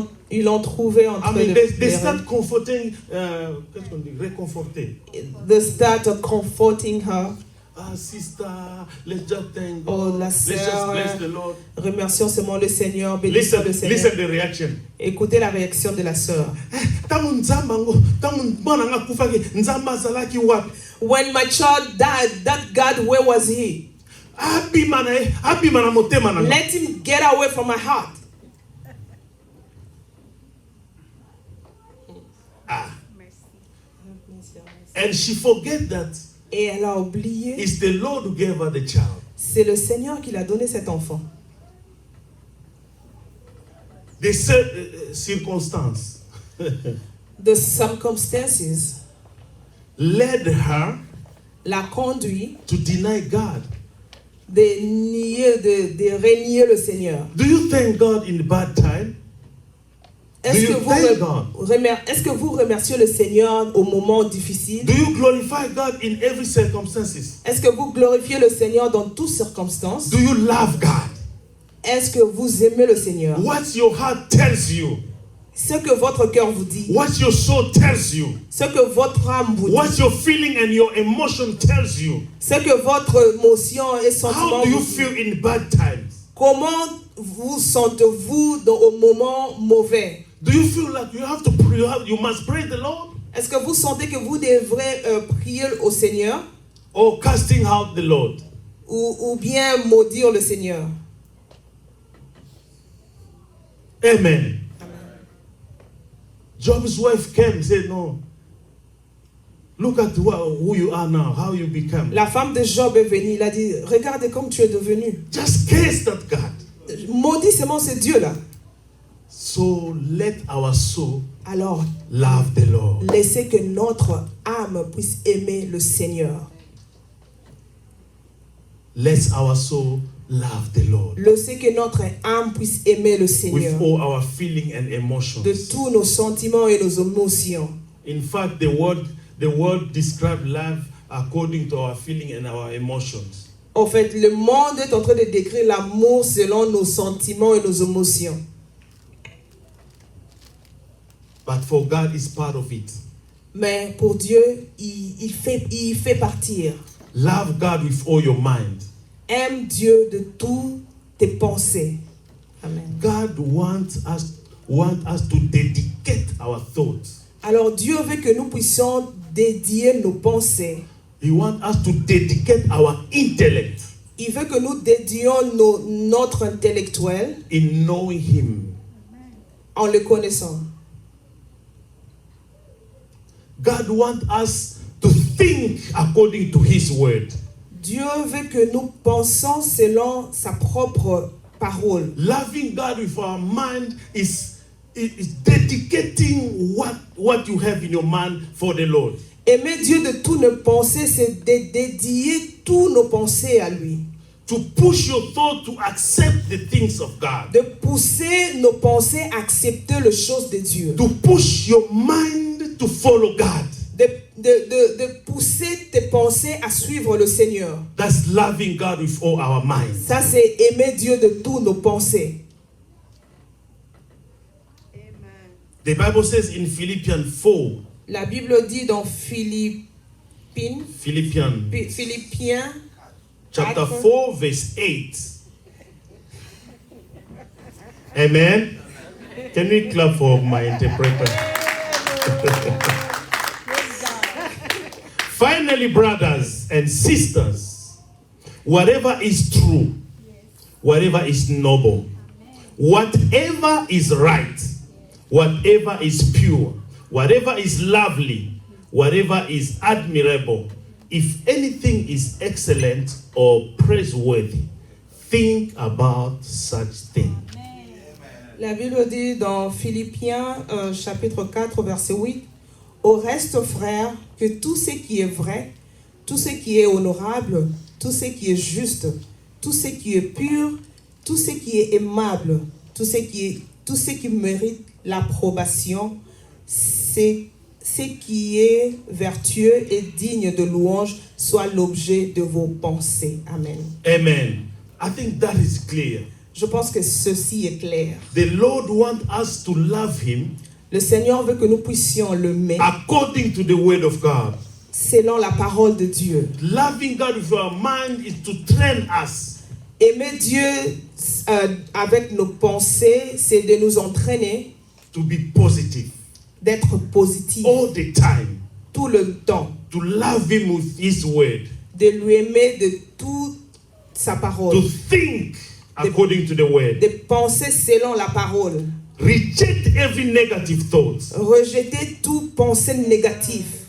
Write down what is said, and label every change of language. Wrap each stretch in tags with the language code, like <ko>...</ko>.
<fr>Ils l'ont trouvée en train de</fr> <en>They</en> <fr>pleurer.</fr> <en>start comforting,</en> <fr>qu'est-ce qu'on dit, réconforter.</fr> <en>They start comforting her. Ah, sister, let's just thank Oh, God.</en> <fr>la</fr> <en>Let's just</en> <fr>sœur,</fr> <en>bless the Lord.</en> <fr>remercions seulement le Seigneur, bénissons le Seigneur.</fr> <en>Listen the reaction.</en> <fr>Écoutez la réaction de la sœur.</fr> <en>When my child died, that God, where was he? Let him get away from my heart. And she forget that</en> <fr>Et elle a oublié,</fr> <en>it's the Lord who gave her the child.</en> <fr>c'est le Seigneur qui l'a donné cet enfant.</fr> <en>The circumstance The circumstances led her</en> <fr>l'a conduit</fr> <en>to deny God.</en> <fr>de renier le Seigneur.</fr> <en>Do you thank God in bad time?</en> <fr>Est-ce</fr> <en>Do you thank God?</en> <fr>que vous remerciez le Seigneur au moment difficile?</fr> <en>Do you glorify God in every circumstances?</en> <fr>Est-ce que vous glorifiez le Seigneur dans toutes circonstances?</fr> <en>Do you love God?</en> <fr>Est-ce que vous aimez le Seigneur?</fr> <en>What your heart tells you,</en> <fr>Ce que votre cœur vous dit,</fr> <en>what your soul tells you,</en> <fr>ce que votre âme vous dit,</fr> <en>what your feeling and your emotion tells you.</en> <fr>ce que votre émotion et sentiment</fr> <en>How do you</en> <fr>vous dit.</fr> <en>feel in bad times?</en> <fr>Comment vous sentez-vous au moment mauvais?</fr> <en>Do you feel like you have to pray, you must praise the Lord?</en> <fr>Est-ce que vous sentez que vous devrez prier au Seigneur</fr> <en>Or casting out the Lord?</en> <fr>ou bien maudire le Seigneur?</fr> <en>Amen. Job's wife came and said, no. Look at who you are now, how you become.</en> <fr>La femme de Job est venue, il a dit, regarde comme tu es devenu.</fr> <en>Just curse that God.</en> <fr>Maudit seulement ce Dieu-là.</fr> <en>So let our soul</en> <fr>Alors,</fr> <en>love the Lord.</en> <fr>laissez que notre âme puisse aimer le Seigneur.</fr> <en>Let our soul love the Lord.</en> <fr>Laissez que notre âme puisse aimer le</fr> <en>With</en> <fr>Seigneur.</fr> <en>all our feeling and emotions.</en> <fr>De tous nos sentiments et nos émotions.</fr> <en>In fact, the word describes love according to our feeling and our emotions.</en> <fr>En fait, le monde est en train de décrire l'amour selon nos sentiments et nos émotions.</fr> <en>But for God, it's part of it.</en> <fr>Mais pour Dieu, il fait partir.</fr> <en>Love God with all your mind.</en> <fr>Aime Dieu de toutes tes pensées.</fr> <en>Amen. God wants us to dedicate our thoughts.</en> <fr>Alors Dieu veut que nous puissions dédier nos pensées.</fr> <en>He wants us to dedicate our intellect</en> <fr>Il veut que nous dédions notre intellectuel</fr> <en>in knowing Him.</en> <fr>en le connaissant.</fr> <en>God wants us to think according to His word.</en> <fr>Dieu veut que nous pensions selon sa propre parole.</fr> <en>Loving God with our mind is dedicating what you have in your mind for the Lord.</en> <fr>Aimer Dieu de toutes nos pensées, c'est de dédier toutes nos pensées à lui.</fr> <en>To push your thought to accept the things of God.</en> <fr>De pousser nos pensées à accepter les choses de Dieu.</fr> <en>To push your mind to follow God.</en> <fr>De de pousser tes pensées à suivre le Seigneur.</fr> <en>That's loving God with all our minds.</en> <fr>Ça, c'est aimer Dieu de toutes nos pensées.</fr> <en>The Bible says in Philippians 4,</en> <fr>La Bible dit dans Philippiens</fr> <en>chapter 4. 4, verse 8. Amen. Can we clap for my interpreter? Finally, brothers and sisters, whatever is true, whatever is noble, whatever is right, whatever is pure, whatever is lovely, whatever is admirable, if anything is excellent or praiseworthy, think about such things.</en> <fr>La Bible dit dans Philippiens chapitre 4 verset 8, au reste frères, que tout ce qui est vrai, tout ce qui est honorable, tout ce qui est juste, tout ce qui est pur, tout ce qui est aimable, tout ce qui mérite l'approbation, c'est ce qui est vertueux et digne de louange soit l'objet de vos pensées.</fr> <en>Amen. Amen. I think that is clear.</en> <fr>Je pense que ceci est clair.</fr> <en>The Lord wants us to love Him</en> <fr>Le Seigneur veut que nous puissions l'aimer</fr> <en>according to the word of God.</en> <fr>selon la parole de Dieu.</fr> <en>Loving God with our mind is to train us.</en> <fr>Aimer Dieu avec nos pensées, c'est de nous entraîner,</fr> <en>To be positive</en> <fr>d'être positif</fr> <en>all the time.</en> <fr>tout le temps,</fr> <en>To love Him with His word.</en> <fr>de lui aimer de toute sa parole,</fr> <en>To think according to the word.</en> <fr>de penser selon la parole,</fr> <en>Reject every negative thought.</en> <fr>rejeter toute pensée négative.</fr>